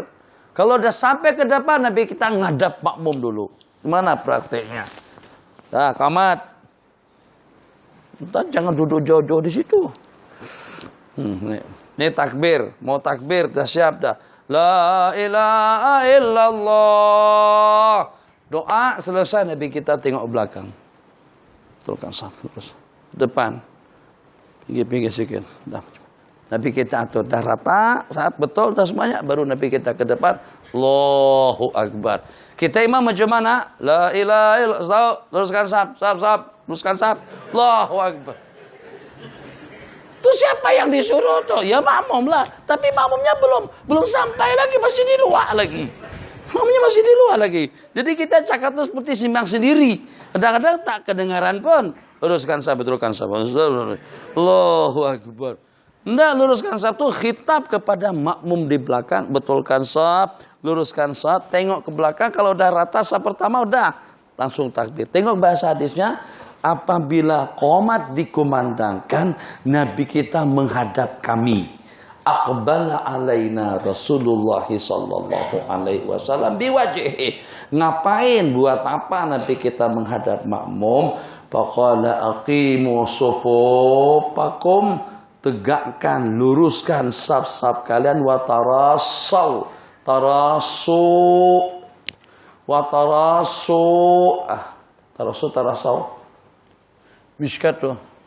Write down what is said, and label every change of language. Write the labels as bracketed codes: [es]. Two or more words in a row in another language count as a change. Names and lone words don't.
[ms] Kalau udah sampai ke depan, Nabi kita ngadap makmum dulu. Gimana prakteknya? Nah, kamat. Jangan duduk jauh-jauh di situ. Ini takbir, mau takbir, dah siap dah. [ar] لا إله إلا الله. [ms] Doa selesai, Nabi kita tengok belakang. Betulkan saf terus. Depan. Pinggir-pinggir sikit. Dah. Nabi kita atur dah rata, saat betul dah semuanya, baru Nabi kita ke depan. [ar] الله أكبر. [ms] Kita imam macam mana? [ar] لا إله إلا الله. [ms] Teruskan saf. Teruskan saf. [ar] الله أكبر. [ms] Itu siapa yang disuruh tuh? Ya makmum lah. Tapi makmumnya belum sampai lagi, masih di luar lagi. Makmumnya masih di luar lagi. Jadi kita cakap itu seperti simbang sendiri. Kadang-kadang tak kedengaran pun. Teruskan saf, betulkan saf. [ar] الله أكبر. [ms] Enggak, luruskan saf itu khitab kepada makmum di belakang. Betulkan saf, luruskan saf, tengok ke belakang. Kalau udah rata saf pertama udah langsung takbir. Tengok bahasa hadisnya. Apabila qomat dikumandangkan, Nabi kita menghadap kami. [ar] أقبل علينا رسول الله صلى الله عليه وسلم بوجهه. [ms] Ngapain, buat apa Nabi kita menghadap makmum? [ar] فقال أقيموا صفوفكم, [ms] tegakkan, luruskan saf-saf kalian, [ar] وتراصوا [ms] Mishkat tuh.